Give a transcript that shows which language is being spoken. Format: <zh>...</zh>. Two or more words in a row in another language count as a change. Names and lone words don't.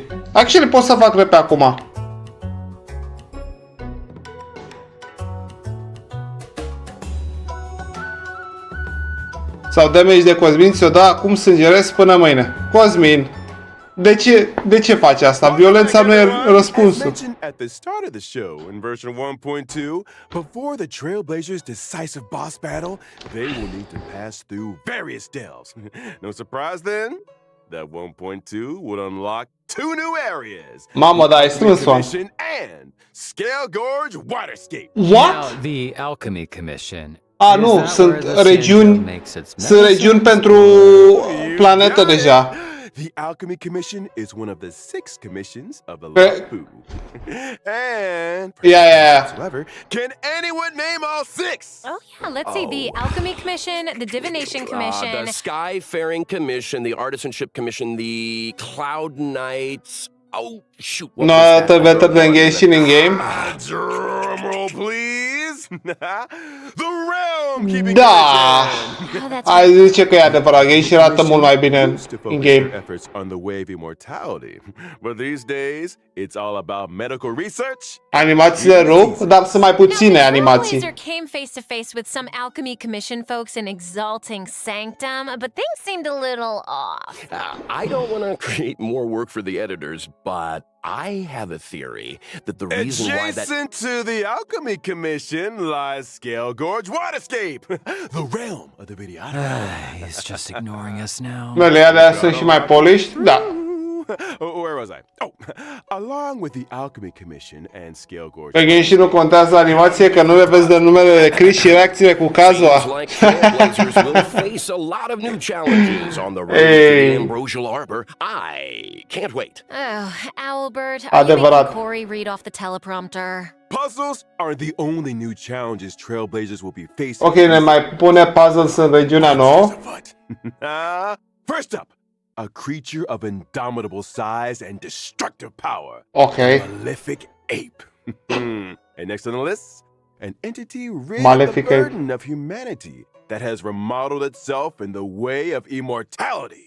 <ro>Actually, pot să fac rep acum. Sau damage de Cosmin ți-o da acum sângeresc până mâine. Cosmin, de ce faci asta? Violența nu e răspunsul.</ro> <en>At the start of the show in version 1.2, before the Trailblazers' decisive boss battle, they will need to pass through various delves. No surprise then? That 1.2 would unlock 2 new areas.</en> <ro>Mamă, da, ai strâns one.</ro> <en>And Scale Gorge Waterscape. What? Now, the Alchemy Commission.</en> <ro>A,</ro> <en>Is</en> <ro>nu,</ro> <en>that</en> <ro>sunt</ro> <en>where the</en> <ro>regiuni,</ro> <en>Sinjo makes its</en> <ro>sunt regiuni pentru planetă deja.</ro> <en>The Alchemy Commission is one of the 6 commissions of the Lapu. And Yeah. however, can anyone name all 6? Oh, yeah, let's see. The Alchemy Commission, the Divination Commission. The Skyfaring Commission, the Artisanship Commission, the Cloud Knights. Oh, shoot. What No, was that? better than Genshin in game. Drum roll, please. The Realm Keeping</en> <ro>Da.</ro> <en>Commission. Oh, that's</en> <ro>Ai zice că e adevărat, Genshin arată mult mai bine</ro> <en>Used to</en> <ro>în</ro> <en>focus game. their efforts on the way of immortality, but these days it's all about medical research.</en> <ro>Animațiile rup, dar sunt mai puține</ro> <en>Now,</en> <ro>animații.</ro> <en>Trailblazer came face to face with some Alchemy Commission folks in exalting sanctum, but things seemed a little off. I don't want to create more work for the editors, but I have a theory that the reason why that... Adjacent to the Alchemy Commission lies Scale Gorge Waterscape, the realm of the videographer. He's just ignoring us now.</en> <ro>Mele, alea sunt și mai polished? Da.</ro> <en>Where was I? Oh, along with the Alchemy Commission and Scale Gorge.</en> <ro>Pe Genshin nu contează animație, că nu le vezi de numele de Chris și reacțiile cu Kazuha.</ro> <en>Seems like Trailblazers will face a lot of new challenges on the road to Hey. the Ambrosial Arbor. I can't wait. Oh, Owlbert, are you</en> <ro>Adevărat.</ro> <en>making Corey read off the teleprompter? Puzzles are the only new challenges Trailblazers will be facing.</en> <ro>Ok, ne mai pune puzzles în regiunea nouă.</ro> <en>First up, a creature of indomitable size and destructive power. Ok. Malefic ape. And next on the list, an entity rid Malefic of the ape. burden of humanity that has remodeled itself in the way of immortality.</en>